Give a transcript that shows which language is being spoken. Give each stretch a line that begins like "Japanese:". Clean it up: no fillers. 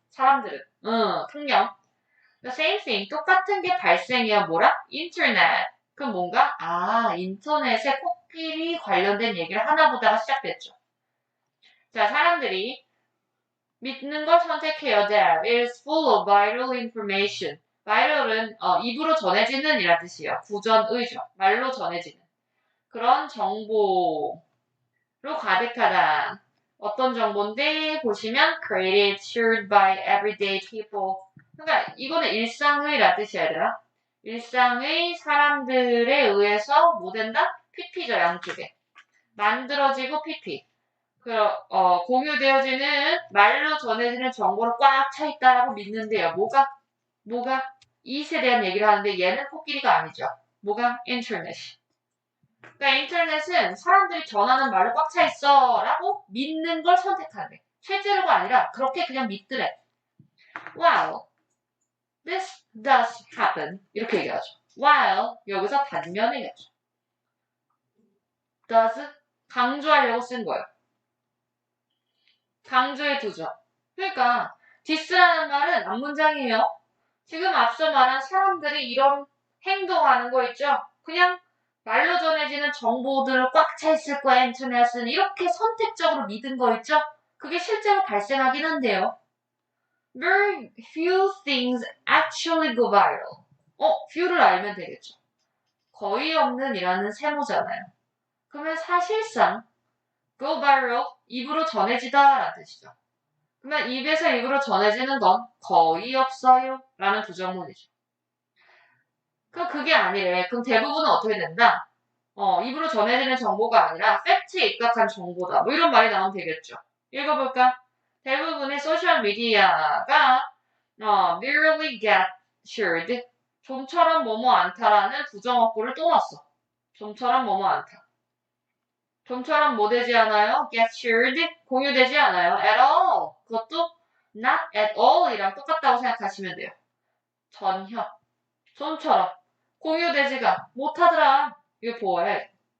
Korean: 사람들은. 통념.
English: The same thing.
Korean: 똑같은 게 발생이야. 뭐라? 인터넷. 그럼 뭔가? 인터넷에 코끼리 관련된 얘기를 하나 보다가 시작됐죠. 자, 사람들이 믿는 걸 선택해요.
English: That is full of viral information.
Korean: viral은 입으로 전해지는 이란 뜻이에요. 구전의죠. 말로 전해지는. 그런 정보로 가득하다. 어떤 정보인데 보시면
English: created, shared by everyday people.
Korean: 그러니까 이거는 일상의란 뜻이야, 얘들아. 일상의 사람들에 의해서 뭐 된다? PP죠, 양쪽에. 만들어지고 PP. 공유되어지는 말로 전해지는 정보로 꽉 차 있다라고 믿는데요. 뭐가? 이에 대한 얘기를 하는데 얘는 코끼리가 아니죠. 뭐가? 인터넷이. 그러니까 인터넷은 사람들이 전하는 말로 꽉 차 있어 라고 믿는 걸 선택하네. 실제로가 아니라 그렇게 그냥 믿더래.
English: While this does happen
Korean: 이렇게 얘기하죠. While 여기서 반면이겠죠. does 강조하려고 쓴 거예요. 강조해 두죠. 그러니까 this라는 말은 앞문장이에요. 지금 앞서 말한 사람들이 이런 행동하는 거 있죠. 그냥 말로 전해지는 정보들을 꽉 차 있을 거야, 인터넷은. 이렇게 선택적으로 믿은 거 있죠? 그게 실제로 발생하긴 한데요.
English: Very few things actually go viral.
Korean: few를 알면 되겠죠. 거의 없는 이라는 세모잖아요. 그러면 사실상
English: go viral,
Korean: 입으로 전해지다 라는 뜻이죠. 그러면 입에서 입으로 전해지는 건 거의 없어요 라는 부정문이죠. 그게 아니래. 그럼 대부분은 어떻게 된다? 입으로 전해지는 정보가 아니라 팩트에 입각한 정보다. 뭐 이런 말이 나오면 되겠죠. 읽어볼까? 대부분의 소셜미디어가
English: merely get shared.
Korean: 좀처럼 뭐뭐 않다라는 부정어구를 또 넣었어. 좀처럼 뭐뭐 않다. 좀처럼 뭐 되지 않아요?
English: get shared.
Korean: 공유되지 않아요.
English: at all.
Korean: 그것도
English: not at all
Korean: 이랑 똑같다고 생각하시면 돼요. 전혀. 좀처럼. 공유되지가 못하더라. 이거 보호해.